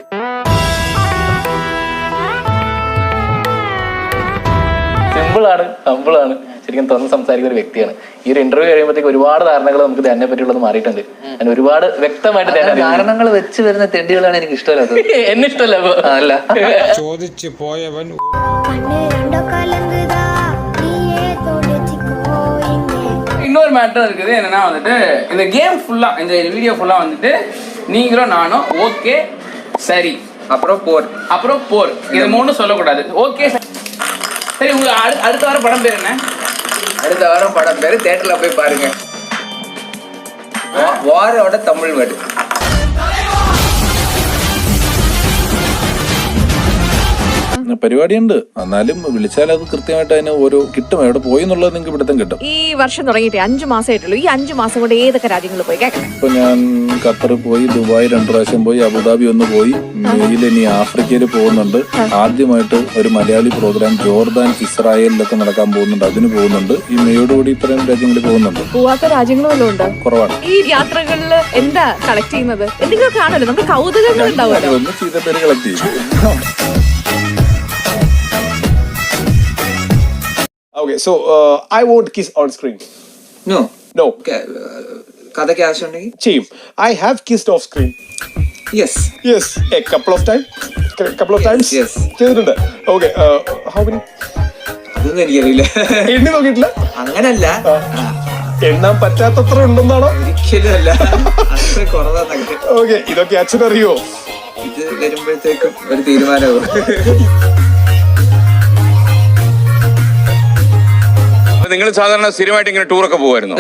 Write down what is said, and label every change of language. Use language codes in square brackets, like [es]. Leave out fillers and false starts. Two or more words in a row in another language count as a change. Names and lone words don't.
[ml] സിമ്പിളാണ്, ഹമ്പിളാണ്, ശരിക്കും തുറന്ന് സംസാരിക്കുന്ന ഒരു വ്യക്തിയാണ്. ഈ ഒരു ഇന്റർവ്യൂ കഴിയുമ്പോഴത്തേക്ക് ഒരുപാട് ധാരണകൾ നമുക്ക് ധ്യാനെ പറ്റിയുള്ളത് മാറിയിട്ടുണ്ട്. ഞാൻ ഒരുപാട് വ്യക്തമായിട്ട് ധാരണകൾ വെച്ച് വരുന്ന തെണ്ടികളാണ് എനിക്ക് ഇഷ്ടമല്ലാത്തത്. എന്നെ ഇഷ്ടമല്ല. അല്ല, ചോദിച്ചു പോയവൻ [ta] இன்னொரு மேட்டர் இருக்குது. என்னன்னா வந்துட்டு இந்த கேம் ஃபுல்லா, இந்த வீடியோ ஃபுல்லா வந்துட்டு நீங்களும் நானும் ஓகே சரி அப்புறம் போர் இது மூணும் சொல்லக்கூடாது. ஓகே சரி, உங்களுக்கு அடுத்த வாரம் படம் பேர் என்ன? அடுத்த வாரம் படம் பேரு தியேட்டர்ல போய் பாருங்க. வாரோட தமிழ் வேர்டு. [ml] പരിപാടിയുണ്ട്, എന്നാലും വിളിച്ചാൽ അത് കൃത്യമായിട്ട് അതിന് ഓരോ കിട്ടും. എവിടെ പോയി എന്നുള്ളത് നിങ്ങൾക്ക് ഇവിടത്തും കിട്ടും. ഈ വർഷം തുടങ്ങിയിട്ട് 5 മാസമായിട്ടുള്ളൂ. ഈ 5 മാസം കൊണ്ട് ഏതൊക്കെ രാജ്യങ്ങളിൽ പോയി കേൾക്കണം? ഇപ്പൊ ഞാൻ ഖത്തറിൽ പോയി, ദുബായ് 2 പ്രാവശ്യം പോയി, അബുദാബി 1 പോയി, മെയിൽ ഇനി ആഫ്രിക്കയിൽ പോകുന്നുണ്ട്. ആദ്യമായിട്ട് ഒരു മലയാളി പ്രോഗ്രാം ജോർദാൻ, ഇസ്രായേലിലൊക്കെ നടക്കാൻ പോകുന്നുണ്ട്, അതിന് പോകുന്നുണ്ട്. ഈ മെയ്യോടുകൂടി ഇത്രയും രാജ്യങ്ങളിൽ പോകുന്നുണ്ട്. പോവാത്ത രാജ്യങ്ങളും ഉണ്ട്, കുറവാണ്. ഈ യാത്രകളിൽ എന്താ കളക്ട് ചെയ്യുന്നത്? എന്തെങ്കിലും കാണല്ലോ, നമുക്ക് കൗതുകങ്ങൾ ഉണ്ടാവുമല്ലോ. ഒന്ന് ചെയ്ത പേര് കളക്ട് ചെയ്യും. [en] Okay, so I won't kiss on screen. No. Okay. [ml] കഥയ്ക്ക് ആവശ്യമുണ്ടെങ്കിൽ ചെയ്യും. [en] I have kissed off screen. Yes. A couple of times. Yes. [ml] ചെയ്തിട്ടുണ്ട്. [en] Okay, how many? [ml] അതൊന്നും എനിക്കറിയില്ല. എണ്ണി നോക്കിയിട്ടില്ല. അങ്ങനല്ല, എണ്ണാൻ പറ്റാത്തത്ര ഉണ്ടെന്നാണോ? ഒരിക്കലും അല്ല, അത്ര കുറവാന്നൊക്കെ. ഓക്കെ, ഇതൊക്കെ അച്ഛനറിയോ? ഇത് വരുമ്പോഴത്തേക്കും ഒരു തീരുമാനമാവും. നിങ്ങൾ സാധാരണ സ്ഥിരമായിട്ട് ഇങ്ങനെ ടൂറൊക്കെ പോകുമായിരുന്നു?